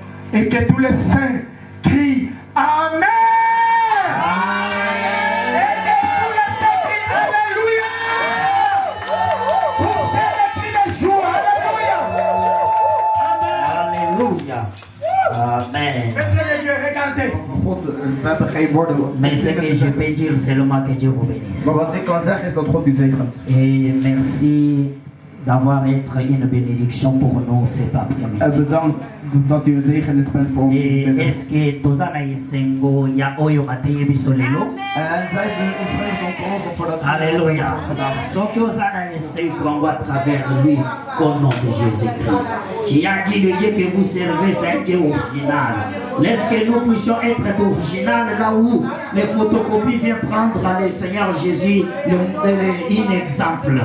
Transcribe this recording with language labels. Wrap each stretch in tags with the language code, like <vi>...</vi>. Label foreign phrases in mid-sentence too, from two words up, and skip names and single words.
<fr>Et que tous les saints crient Amen. Et que tous les saints crient Alléluia. Pour faire les cris de joie. Alléluia. Amen. Messieurs Dieu, regardez.</fr> <nl>God, we hebben geen woorden.</nl> <fr>Mais ce que je peux dire seulement que Dieu vous bénisse.</fr> <nl>Maar wat ik kan zeggen is dat God u zegent.</nl> <fr>Et merci d'avoir été une bénédiction pour nous cet après-midi.</fr> <nl>En bedankt dat u een zegenis bent voor ons.</nl> <fr>Et est-ce que</fr> <ln>tozana isengo ya oyo mateyi biso lelo?</ln> <nl>En zij willen ons vreugde voor dat.</nl> <fr>Alléluia. Ce que</fr> <ln>ozana isengo</ln> <fr>à travers lui au nom de Jésus-Christ. Tu as dit le Dieu que vous servez, c'est un Dieu original. Est-ce que nous puissions être original là où les photocopies viennent prendre à le Seigneur Jésus un exemple.</fr>